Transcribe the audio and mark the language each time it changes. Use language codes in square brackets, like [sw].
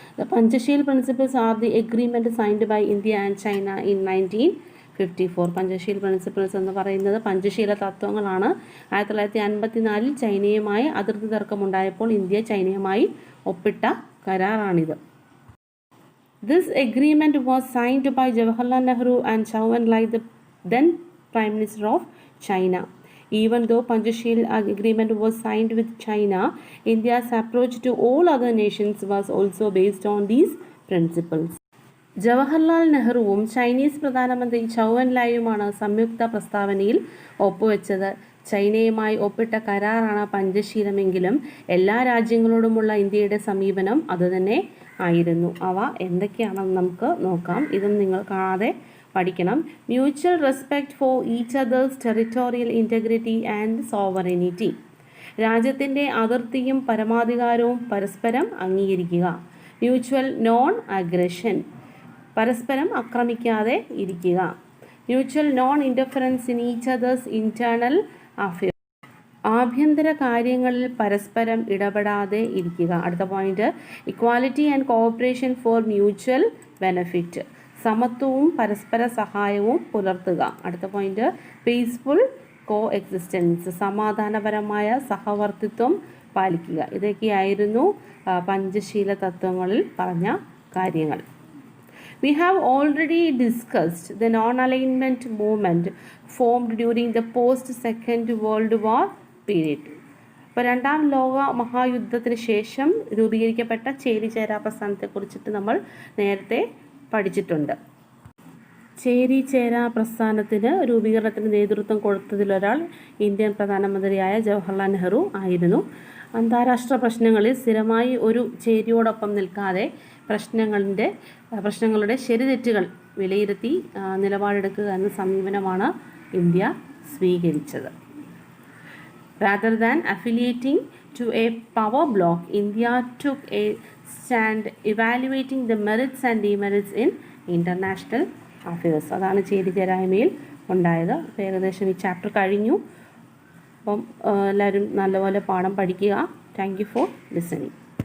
[en] The Panchsheel principles are the agreement signed by India and China in 1954. [ml] Panchsheel principles എന്ന് പറയുന്നത് പഞ്ചശീല തത്വങ്ങളാണ്. 1954 ചൈനയുമായി അതിർത്തി തർക്കമുണ്ടായപ്പോൾ ഇന്ത്യ ചൈനയുമായി ഒപ്പിട്ട കരാറാണിത്. [en] This agreement was signed by Jawaharlal Nehru and Zhou Enlai, the then Prime Minister of China. Even though Panchasheel agreement was signed with China, India's approach to all other nations was also based on these principles. [ml] Jawaharlal നെഹ്റുവും Chinese പ്രധാനമന്ത്രി ചൗ എൻലായുമാണ് സംയുക്ത പ്രസ്താവനയിൽ ഒപ്പുവെച്ചത്. ചൈനയുമായി ഒപ്പിട്ട കരാറാണ് പഞ്ചശീലമെങ്കിലും എല്ലാ രാജ്യങ്ങളോടുമുള്ള ഇന്ത്യയുടെ സമീപനം അതുതന്നെ ആയിരുന്നു. അവ എന്തൊക്കെയാണെന്ന് നമുക്ക് നോക്കാം. ഇതും നിങ്ങൾ കാണാതെ പഠിക്കണം. [en] Mutual respect for each other's territorial integrity and sovereignty. [ml] രാജ്യത്തിൻ്റെ അതിർത്തിയും പരമാധികാരവും പരസ്പരം അംഗീകരിക്കുക. [en] mutual non aggression, [ml] പരസ്പരം ആക്രമിക്കാതെ ഇരിക്കുക. [en] mutual non interference in each other's internal affair, [ml] ആഭ്യന്തര കാര്യങ്ങളിൽ പരസ്പരം ഇടപെടാതെ ഇരിക്കുക. [en] അടുത്ത point equality and cooperation for mutual benefit, [ml] സമത്വവും പരസ്പര സഹായവും പുലർത്തുക. അടുത്ത പോയിന്റ് [en] peaceful coexistence, [ml] സമാധാനപരമായ സഹവർത്തിത്വം പാലിക്കുക. ഇതൊക്കെയായിരുന്നു പഞ്ചശീല തത്വങ്ങളിൽ പറഞ്ഞ കാര്യങ്ങൾ. [en] We have already discussed the non-alignment movement formed during the post-Second World War period. [ml] അപ്പോൾ 2ാം ലോക മഹായുദ്ധത്തിന് ശേഷം രൂപീകരിക്കപ്പെട്ട ചേരിചേരാ പ്രസ്ഥാനത്തെക്കുറിച്ചിട്ട് നമ്മൾ നേരത്തെ പഠിച്ചിട്ടുണ്ട്. ചേരിചേരാ പ്രസ്ഥാനത്തിന് രൂപീകരണത്തിന് നേതൃത്വം കൊടുത്തതിലൊരാൾ ഇന്ത്യൻ പ്രധാനമന്ത്രിയായ ജവഹർലാൽ നെഹ്റു ആയിരുന്നു. അന്താരാഷ്ട്ര പ്രശ്നങ്ങളിൽ സ്ഥിരമായി ഒരു ചേരിയോടൊപ്പം നിൽക്കാതെ പ്രശ്നങ്ങളുടെ ശരിതെറ്റുകൾ വിലയിരുത്തി നിലപാടെടുക്കുക എന്ന സമീപനമാണ് ഇന്ത്യ സ്വീകരിച്ചത്. [en] Rather than affiliating to a power bloc, India took a stand evaluating the merits and demerits in international affairs. [ml] അതാണ് ചേരിചേരായ്മയിൽ ഉണ്ടായത്. അപ്പോൾ ഏകദേശം ഈ ചാപ്റ്റർ കഴിഞ്ഞു. അപ്പം എല്ലാവരും നല്ലപോലെ പാഠം പഠിക്കുക. [en] Thank you for listening.